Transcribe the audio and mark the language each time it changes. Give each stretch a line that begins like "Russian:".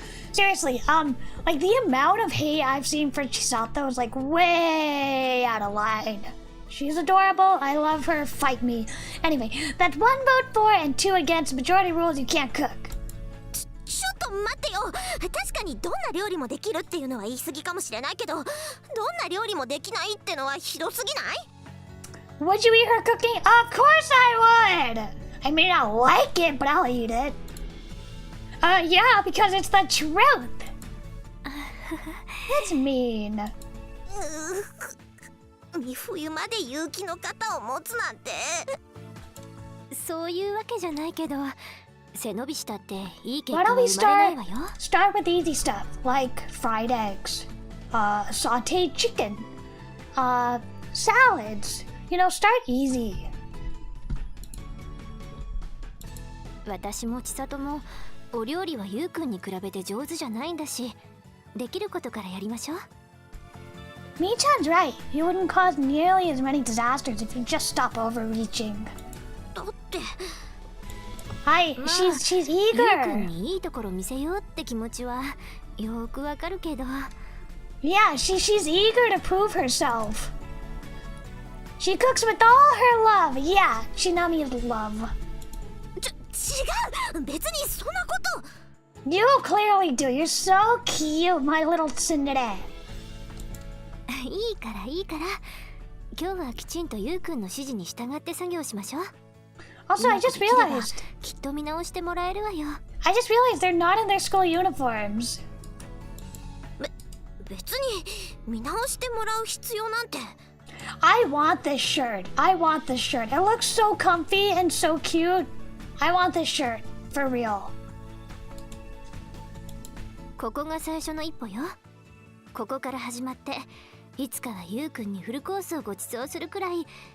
English: Seriously, like the amount of hate I've seen for Chisato is like way out of line. She's adorable. I love her. Fight me. Anyway, that's 1 vote for and 2 against. Majority rules, you can't cook.
Japanese: ちょっと待ってよ。確かにどんな料理もできるっていうのは言い過ぎかもしれないけど、どんな料理もできないってのはひどすぎない？
English: Would you eat her cooking? Of course I would! I may not like it, but I'll eat it. Yeah, because it's the truth. That's mean.
Japanese: 三冬まで勇気の肩を持つなんて。そういうわけじゃないけど。背伸びしたっていい結果は生まれないわよ。
English: Start with easy stuff like fried eggs, sauteed chicken, salads. You know, start easy.
Japanese: 私も千里もお料理はゆうくんに比べて上手じゃないんだし、できることからやりましょう。
English: Mi-chan's right. You wouldn't cause nearly as many disasters if you just stop overreaching.
Japanese: だって。
English: Hi, she's eager.
Japanese: ゆうくんにいいところ見せようって気持ちはよくわかるけど。
English: Yeah, she's eager to prove herself. She cooks with all her love. Yeah, Shinami is love.
Japanese: 違う。別にそんなこと。
English: You clearly do. You're so cute, my little tsundere.
Japanese: いいから今日はきちんとゆうくんの指示に従って作業しましょう。
English: Also, I just realized.
Japanese: きっと見直してもらえるわよ。
English: I just realized they're not in their school uniforms.
Japanese: 別に見直してもらう必要なんて。
English: I want this shirt. It looks so comfy and so cute. I want this shirt for real.
Japanese: ここが最初の一歩よ。ここから始まって、いつかはゆうくんにフルコースをご馳走するくらい。